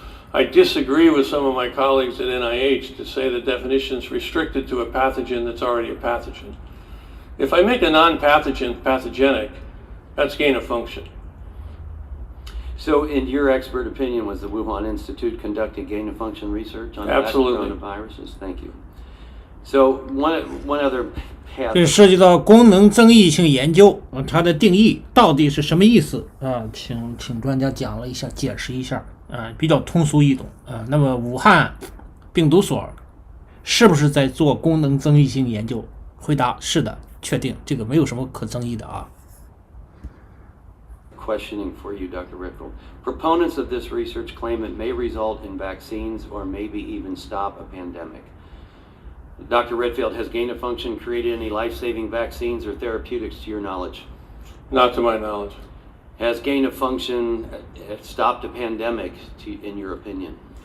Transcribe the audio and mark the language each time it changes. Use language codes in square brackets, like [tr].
[en] I disagree with some of my colleagues at NIH to say the definition is restricted to a pathogen that's already a pathogen. If I make a non-pathogen pathogenic, that's gain of function. So, in your expert opinion, was the Wuhan Institute conducting gain-of-function research on Absolutely. coronaviruses? Thank you. So, one other path. [zh] 这涉及到功能增益性研究，它的定义到底是什么意思啊？请专家讲了一下，解释一下啊，比较通俗易懂啊。那么，武汉病毒所是不是在做功能增益性研究？回答是的，确定，这个没有什么可争议的啊。 [en] Questioning for you, Dr. Redfield. Proponents of this research claim it may result in vaccines or maybe even stop a pandemic. Dr. Redfield, has gain-of-function created any life-saving vaccines or therapeutics to your knowledge? Not to my knowledge. Has gain-of-function stopped a pandemic, in your opinion?